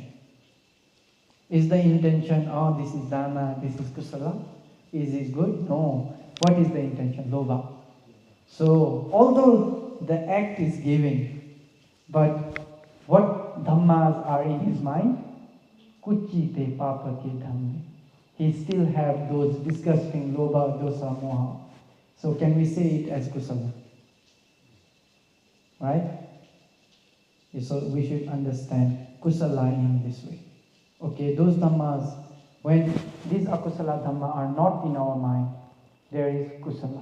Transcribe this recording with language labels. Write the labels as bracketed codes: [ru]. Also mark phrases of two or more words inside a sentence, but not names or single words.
[en] Is the intention, this is dana, this is kusala? Is it good? No. What is the intention? Lobha. So, although the act is giving, but what dhammas are in his mind? [pi] Kuchite papake dhamme. [en] He still have those disgusting [pi] lobha, dosa, moha. [en] So can we say it as kusala? Right? So we should understand kusala in this way. Okay, those dhammas, when these [pi] akusala dhamma [en] are not in our mind, there is kusala.